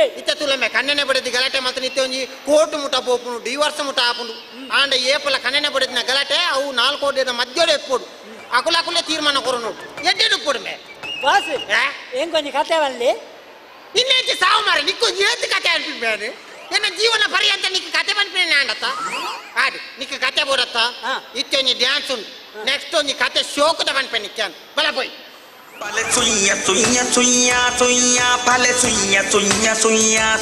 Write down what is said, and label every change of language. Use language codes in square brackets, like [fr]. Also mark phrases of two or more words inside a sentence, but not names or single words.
[tcy] ಇತ್ತ ತುಲಮೆ ಕಣ್ಣನೆ ಬಡದಿ ಗಲಾಟೆ ಮಾತ್ರ ನಿತ್ಯ ಒಂಜಿ ಕೋರ್ಟ್ ಮುಟ ಬೋಪುನು ಡಿವೋರ್ಸ್ ಮುಟ ಆಪುಂಡು ಆಂಡ ಏಪಲ ಕಣ್ಣನೆ ಬಡದಿನ ಗಲಾಟೆ ಅವು 4 ಕೋಟಿದ ಮಧ್ಯೋಡೆ ಎಪ್ಪೋಡು ಅಕುಲಕುಲೆ ತೀರ್ಮಾನ ಕೊರು ನೋಡು ಎಡ್ಡೆಡು ಕೊಡ್ಮೆ ಬಾಸ್ ಏನ್ ಕೊಂಚ ಕತೆ ಬಲ್ಲಿ ಇನ್ನೇಂಚೆ ಸಾವು ಮಾರೆ ನಿಕ್ಕು ಏತ್ ಕತೆ ಅನ್ಪಿಡ್ಬೇನೆ ಎನ್ನ ಜೀವನ ಪರ್ಯಂತ ನಿಕ್ಕು ಕತೆ ಬನ್ಪಿನ ಅಂಡತ್ತ ಆಡಿ ನಿಕ್ಕು ಕತೆ ಬೋಡತ್ತ ಇತ್ತೆ ಒಂಜಿ ಡ್ಯಾನ್ಸ್ ಉಂಟು ನೆಕ್ಸ್ಟ್ ಒಂಜಿ ಕತೆ ಶೋಕದ ಬನ್ಪೆ ನಿಕ್ಕಾನ್ ಬಲ ಪೋಯ್ Pale suya, suya, suya, suya, pale suya, suya, suya.